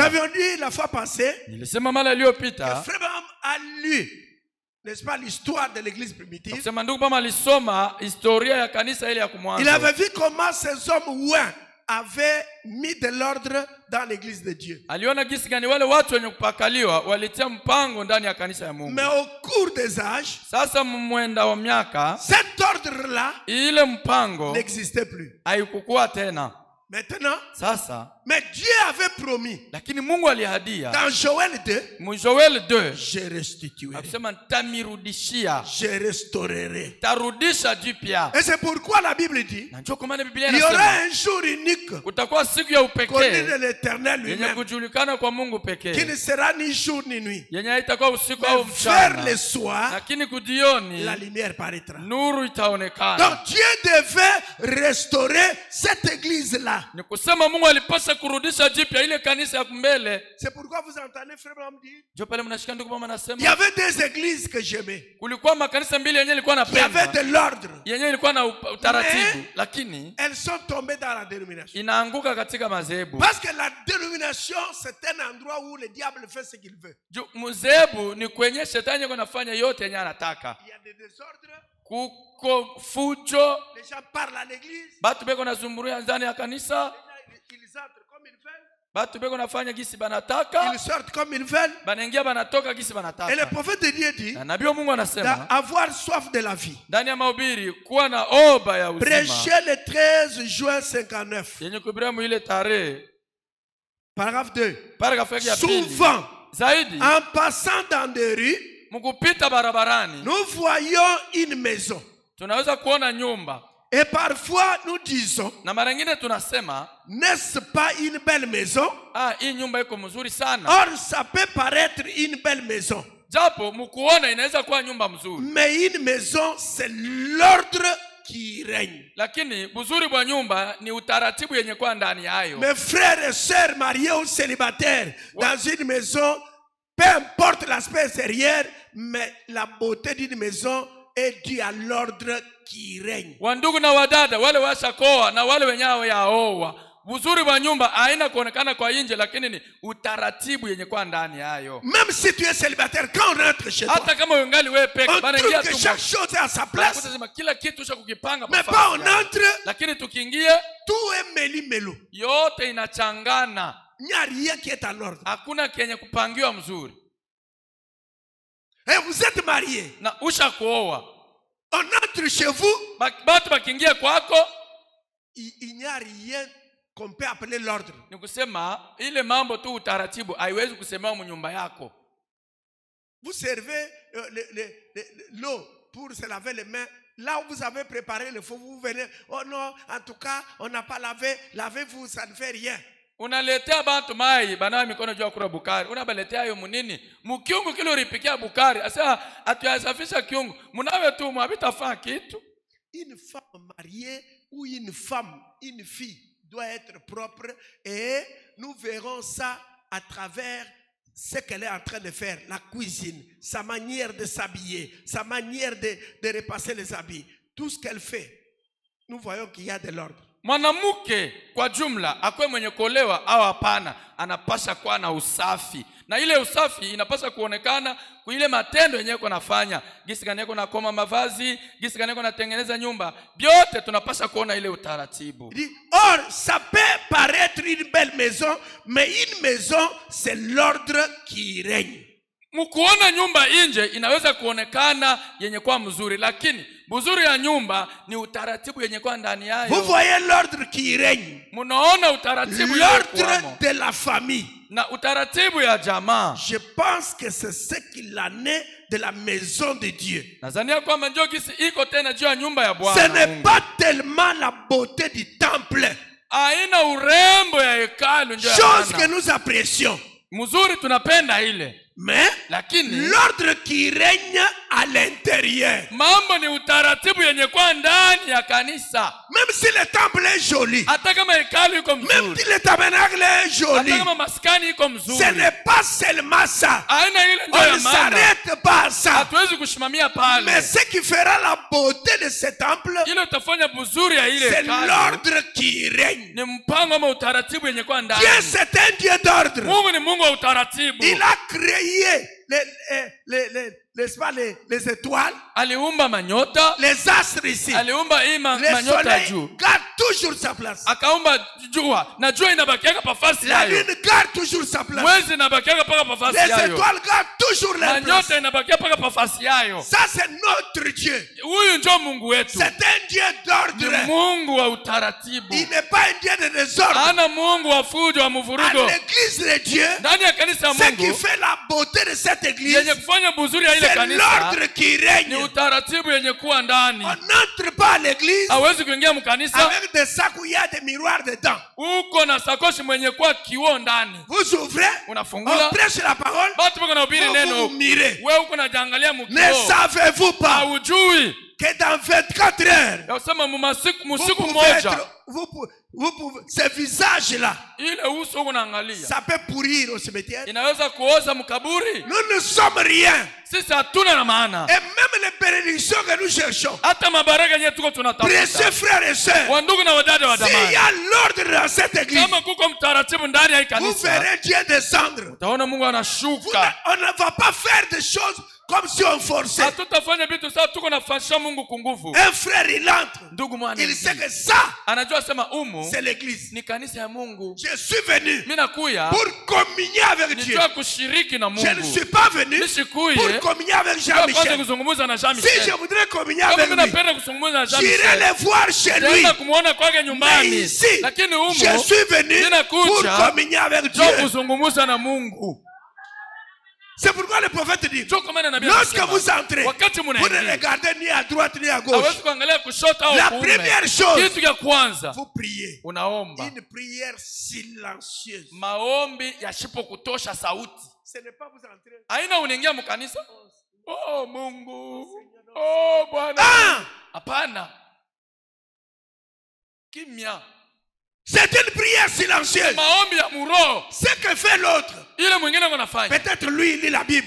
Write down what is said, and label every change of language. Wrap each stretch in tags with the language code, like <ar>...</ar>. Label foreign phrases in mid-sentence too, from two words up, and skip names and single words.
<fr>Nous avions dit la fois passée,</fr> <sw>nilisema mara iliyopita,</sw> <fr>Frère Branham a lu, n'est-ce pas, l'histoire de l'église primitive.</fr> <sw>Sema ndugu mama alisoma historia ya kanisa ile ya kumwanzo.</sw> <fr>Il avait vu comment ces hommes ouins avaient mis de l'ordre dans l'église de Dieu.</fr> <sw>Aliona gisi gani wale watu wenye kupakaliwa walitia mpango ndani ya kanisa ya Mungu.</sw> <fr>Mais au cours des âges,</fr> <sw>sasa mwenda wa miaka,</sw> <fr>cet ordre-là</fr> <sw>ile mpango</sw> <fr>n'existait plus.</fr> <sw>Haikukua tena.</sw> <fr>Maintenant,</fr> <sw>sasa,</sw> <fr>mais Dieu avait promis.</fr> <sw>Lakini Mungu aliahadia.</sw> <fr>Dans Joël 2,</fr> <sw>Joël 2,</sw> <fr>je restituerai.</fr> <sw>Akisema nitamirudishia.</sw> <fr>Je restaurerai.</fr> <sw>Tarudisha jipya.</sw> <fr>Et c'est pourquoi la Bible dit,</fr> <sw>na njoo kwa maana Biblia</sw> <fr>il y aura un jour unique.</fr> <sw>Kutakuwa siku ya upekee.</sw> <fr>Connu de l'Éternel lui-même.</fr> <sw>Yenye kujulikana kwa Mungu pekee.</sw> <fr>Qui ne sera ni jour ni nuit.</fr> <sw>Yenye haitakuwa usiku au mchana.</sw> <fr>Vers le soir,</fr> <sw>lakini kudioni,</sw> <fr>la lumière paraîtra.</fr> <sw>Nuru itaonekana.</sw> <fr>Donc Dieu devait restaurer cette église-là.</fr> <sw>Ni kusema Mungu alipaswa kurudisha jipya ile kanisa ya mbele.</sw> <fr>C'est pourquoi vous entendez Frère Branham dire,</fr> <sw>njoo pale mnashika ndugu mama anasema,</sw> <fr>il y avait des églises que j'aimais.</fr> <sw>Kulikuwa makanisa mbili yenye ilikuwa napenda.</sw> <fr>Il y avait de l'ordre.</fr> <sw>Yenye ilikuwa na utaratibu, lakini</sw> <fr>elles sont tombées dans la dénomination.</fr> <sw>Inaanguka katika madhehebu.</sw> <fr>Parce que la dénomination c'est un endroit où le diable fait ce qu'il veut.</fr> <sw>Madhehebu ni kwenye shetani anafanya yote yenye anataka.</sw> <fr>Il y a des désordres.</fr> <sw>Kuko fujo.</sw> <fr>Les gens parlent à l'église.</fr> <sw>Batu beko nazumburia ndani ya kanisa.</sw> <fr>Ils entrent comme ils veulent.</fr> <sw>Batu beko nafanya gisi banataka.</sw> <fr>Ils sortent comme ils veulent.</fr> <sw>Banaingia banatoka gisi banataka.</sw> <fr>Et le prophète de Dieu dit,</fr> <sw>nabii wa Mungu anasema,</sw> <fr>avoir soif de la vie.</fr> <sw>Ndani ya mahubiri kuwa na oba ya uzima.</sw> <fr>Prêché le 13 juin 59.</fr> <sw>Yenye kuhubiri mu ile tarehe.</sw> <fr>Paragraphe 2.</fr> <sw>Paragraphe ya pili.</sw> <fr>Souvent,</fr> <sw>zaidi,</sw> <fr>en passant dans des rues,</fr> <sw>mukupita barabarani,</sw> <fr>nous voyons une maison.</fr> <sw>Tunaweza kuona nyumba.</sw> <fr>Et parfois nous disons,</fr> <sw>na mara nyingine tunasema,</sw> <fr>n'est-ce pas une belle maison?</fr> <sw>Hii nyumba iko mzuri sana.</sw> <fr>Or ça peut paraître une belle maison.</fr> <sw>Japo mkuona inaweza kuwa nyumba mzuri.</sw> <fr>Mais une maison c'est l'ordre qui règne.</fr> <sw>Lakini buzuri bwa nyumba ni utaratibu yenye kwa ndani yayo.</sw> <fr>Mes frères et sœurs mariés ou célibataires dans une maison, peu importe l'aspect extérieur, mais la beauté d'une maison est due à l'ordre qui règne.</fr> <sw>Wandugu na wadada wale washakoa na wale wenyewe yaoa, buzuri wa nyumba haina kuonekana kwa nje, lakini ni utaratibu yenye kwa ndani yayo.</sw> <fr>Même si tu es célibataire, quand on rentre chez toi,</fr> <sw>hata kama ungali wewe peke,</sw> <fr>on</fr> <sw>bana</sw> <fr>trouve</fr> <sw>ingia</sw> <fr>que tu chaque chose est à sa place.</fr> <sw>Kusema kila kitu cha kukipanga</sw> <fr>Mais pas on entre,</fr> <sw>lakini tukiingia</sw> <fr>tout est mêlé-mêlou.</fr> <sw>yote inachangana.</sw> <fr>Il n'y a rien qui est en ordre.</fr> <sw>Hakuna kenye kupangiwa mzuri.</sw> <fr>Et vous êtes mariés.</fr> <sw>Na usha kuoa,</sw> <fr>On entre chez vous,</fr> <sw>batu bakiingia kwako,</sw> <fr>il n'y a rien qu'on peut appeler l'ordre.</fr> <sw>ni kusema ile mambo tu utaratibu haiwezi kusemewa mnyumba yako.</sw> <fr>Vous servez l'eau pour se laver les mains. Là où vous avez préparé le feu, vous venez. Oh non, en tout cas, on n'a pas lavé. Lavez-vous, ça ne fait rien.</fr> <sw>Unaletea bantu mai banawa mikono juu kula bukari, unabaletea hiyo munini mukiungu kile ulipikia bukari, asa atuyasafisha kiungu munawe tu mwabitafaa kitu.</sw> <fr>Une femme mariée ou une femme, une fille doit être propre, et nous verrons ça à travers ce qu'elle est en train de faire, la cuisine, sa manière de s'habiller, sa manière de repasser les habits, tout ce qu'elle fait. Nous voyons qu'il y a de l'ordre.</fr> <sw>Mwanamke kwa jumla akwe mwenye kuolewa au hapana, anapasha kuwa na usafi, na ile usafi inapasha kuonekana kwa ile matendo yenyewe kunafanya. Gisi gani yako nakoma mavazi, gisi gani yako natengeneza nyumba, byote tunapasha kuona ile utaratibu.</sw> <fr>Or, ça peut paraître une belle maison, mais une maison, c'est l'ordre qui règne.</fr> <sw>Mkuona nyumba nje inaweza kuonekana yenye kwa mzuri, lakini buzuri ya nyumba ni utaratibu yenye kwa ndani yayo.</sw> <fr>Vous voyez l'ordre qui règne.</fr> <sw>Munaona utaratibu</sw> <fr>l'ordre de la famille.</fr> <sw>Na utaratibu ya jamaa.</sw> <fr>Je pense que c'est ce qu'il en est de la maison de Dieu.</fr> <sw>Nazania kwamba njoo gisi iko tena juu ya nyumba ya Bwana.</sw> <fr>Ce n'est pas tellement la beauté du temple.</fr> <sw>Aina urembo ya hekalu njoo.</sw> <fr>Chose que nous apprécions.</fr> <sw>Mzuri tunapenda ile.</sw> <fr>Mais l'ordre qui règne à l'intérieur.</fr> <sw>Mambo ni utaratibu yenye kwa ndani ya kanisa.</sw> <fr>Même si le temple est joli.</fr> <sw>Hata kama hekalu iko mzuri.</sw> <fr>Même si le tabernacle est joli.</fr> <sw>Hata kama maskani iko mzuri.</sw> <fr>Ce n'est pas seulement ça.</fr> <sw>Aina ile ndio ya maana.</sw> <fr>On ne s'arrête pas à ça.</fr> <sw>Hatuwezi kushimamia pale.</sw> <fr>Mais ce qui fera la beauté de ce temple,</fr> <sw>ile utafanya buzuri ya ile</sw> <fr>c'est</fr> <sw>hekalu.</sw> <fr>l'ordre qui règne.</fr> <sw>Ni mpango ama utaratibu yenye kwa ndani.</sw> <fr>Dieu c'est un Dieu d'ordre.</fr> <sw>Mungu ni Mungu wa utaratibu.</sw> <fr>Il a créé les étoiles,</fr> <sw>aliumba manyota,</sw> <fr>les astres ici,</fr> <sw>aliumba manyota juu,</sw> <fr>garde toujours sa place.</fr> <sw>Akaumba jua na jua inabakiaka pafasi</sw> <fr>la</fr> <sw>yayo.</sw> <fr>lune garde toujours sa place.</fr> <sw>Mwezi inabakiaka paka pafasi yayo.</sw> <fr>Les étoiles gardent toujours leur place.</fr> <sw>Manyota inabakia paka pafasi yayo.</sw> <fr>Ça c'est notre Dieu.</fr> <sw>Huyu ndio Mungu wetu.</sw> <fr>C'est un Dieu d'ordre.</fr> <sw>Ni Mungu wa utaratibu.</sw> <fr>Il n'est pas un Dieu de désordre.</fr> <sw>Ana Mungu wa fujo wa mvurugo.</sw> <fr>À l'église de Dieu,</fr> <sw>ndani ya kanisa Mungu,</sw> <fr>ce qui fait la beauté de cette église,</fr> <sw>yenye kufanya buzuri ya ile kanisa,</sw> <fr>c'est l'ordre qui règne.</fr> <sw>Ni utaratibu yenye kuwa ndani.</sw> <fr>On n'entre pas à l'église</fr> <sw>hawezi kuingia mkanisa</sw> <fr>avec des sacs où il y a des miroirs dedans.</fr> <sw>Uko na sakoshi mwenye kuwa kioo ndani.</sw> <fr>Vous ouvrez,</fr> <sw>unafungula,</sw> <fr>on prêche la parole,</fr> <sw>batu bako na ubiri neno,</sw> <fr>vous mirez.</fr> <sw>Wewe uko na jangalia mkio.</sw> <fr>Ne savez-vous pas</fr> <sw>haujui</sw> <fr>que dans 24 heures,</fr> <sw>yasema musiku</sw> <fr>vous pouvez, ce visage-là,</fr> <sw>ile uso unaangalia,</sw> <fr>ça peut pourrir au cimetière.</fr> <sw>Inaweza kuoza mkaburi.</sw> <fr>Nous ne sommes rien.</fr> <sw>Sisi hatuna na maana.</sw> <fr>Et même les bénédictions que nous cherchons,</fr> <sw>hata mabaraka yenyewe tuko tunatafuta.</sw> <fr>Précieux frères et sœurs,</fr> <sw>wandugu na wadada wa damani,</sw> <fr>s'il y a l'ordre dans cette église,</fr> <sw>kama kuko mtaratibu ndani ya kanisa,</sw> <fr>vous verrez Dieu descendre.</fr> <sw>Utaona Mungu anashuka.</sw> <fr>On ne va pas faire des choses comme si on forçait.</fr> <sw>Hatutafanya vitu sawa tuko nafanyisha Mungu kunguvu.</sw> <fr>Un frère il entre,</fr> <sw>ndugu mwana,</sw> <fr>il sait que ça,</fr> <sw>anajua sema umu</sw> <fr>c'est l'église.</fr> <sw>ni kanisa ya Mungu.</sw> <fr>Je suis venu</fr> <sw>mimi nakuya</sw> <fr>pour communier avec Dieu.</fr> <sw>Nijua kushiriki na Mungu.</sw> <fr>Je ne suis pas venu pour communier avec Jean-Michel. Si je voudrais communier avec lui, j'irai le voir chez lui. Mais ici, je suis venu pour communier avec Dieu. C'est pourquoi le prophète dit, lorsque vous entrez, vous ne regardez ni à droite ni à gauche. La première chose, vous priez. Une prière silencieuse. Ce n'est pas vous entrer.</fr> <sw>Haina unaingia mkanisa. Oh Mungu. Oh Bwana. Hapana. Kimya.</sw> <fr>C'est une prière silencieuse.</fr> <sw>Maombi ya muroho.</sw> <fr>Ce que fait l'autre,</fr> <sw>Ile mwingine anafanya.</sw> <fr>peut-être lui il lit la Bible.</fr>